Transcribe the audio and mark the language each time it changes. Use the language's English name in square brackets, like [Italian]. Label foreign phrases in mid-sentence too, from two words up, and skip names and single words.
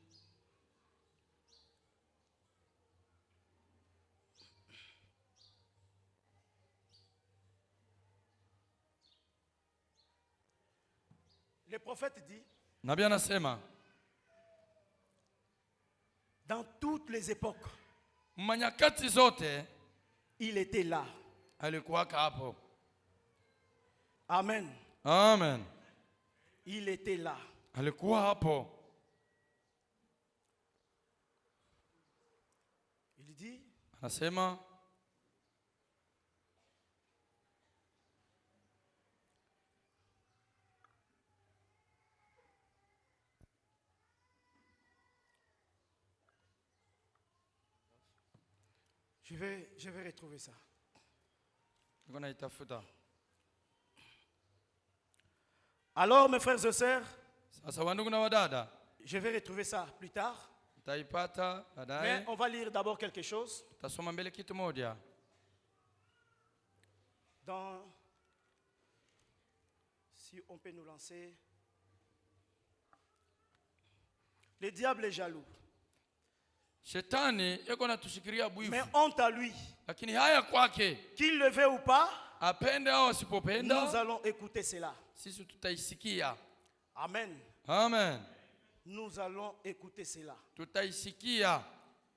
[French] Le prophète dit, [Swahili] nabii anasema [French] dans toutes les époques, [Swahili] manyakati zote [French] il était là. [Swahili] alikuwa hapo. Amen. Amen. [French] Il était là. [Swahili] Alikuwa hapo. [French] Il dit, [Swahili] Anasema [French] je vais retrouver ça. [Swahili] niko naitafuta. [French] Alors mes frères et sœurs, [Swahili] Sasa wandugu na wadada, [French] je vais retrouver ça plus tard. [Swahili] taipata Mais baadaye. [French] on va lire d'abord quelque chose [Swahili] Tasoma mbele kitu moja. [French] dans, si on peut nous lancer. Le diable est jaloux. [Swahili] Shetani yuko natushikiria Mais bwivu. [French] honte à lui. [Swahili] Lakini haya kwake, [French] Qu'il le veut ou pas, [Swahili] apende au nous asipopenda, [French] allons écouter cela. [Swahili] sisi tutaisikia. Amen. Amen. [French] Nous allons écouter cela. [Swahili] Tutaisikia.